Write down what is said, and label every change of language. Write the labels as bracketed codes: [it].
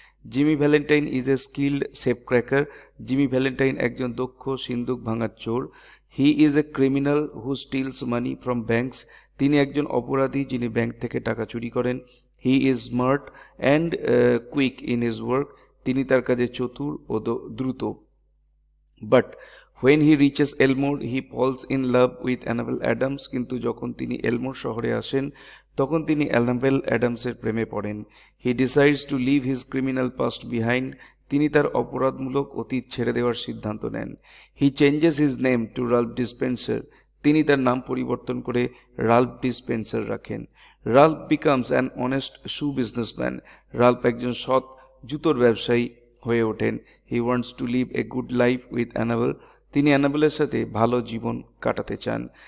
[bn] Jimmy Valentine is a skilled safe cracker. Jimmy Valentine একজন দক্ষ সিন্দুক ভাঙার চোর। [en] He is a criminal who steals money from banks. [bn] তিনি একজন অপরাধী যিনি ব্যাংক থেকে টাকা চুরি করেন। [en] He is smart and quick in his work. [bn] তিনি তার কাজে চতুর ও দ্রুত। [en] But when he reaches Elmore, he falls in love with Annabel Adams. [bn] কিন্তু যখন তিনি এলমোর শহরে আসেন তখন তিনি অ্যানাবেল অ্যাডামসের প্রেমে পড়েন। [en] He decides to leave his criminal past behind. [bn] তিনি তার অপরাধমূলক অতীত ছেড়ে দেওয়ার সিদ্ধান্ত নেন। [en] He changes his name to Ralph Dispenser. [bn] তিনি তার নাম পরিবর্তন করে রাল্ফ ডিসপেন্সার রাখেন। [en] Ralph becomes an honest shoe businessman. [bn] Ralph একজন সৎ জুতোর ব্যবসায়ী হয়ে ওঠেন। [en] He wants to live a good life with Annabel. [bn] তিনি অ্যানাবেলের সাথে ভালো জীবন কাটাতে চান।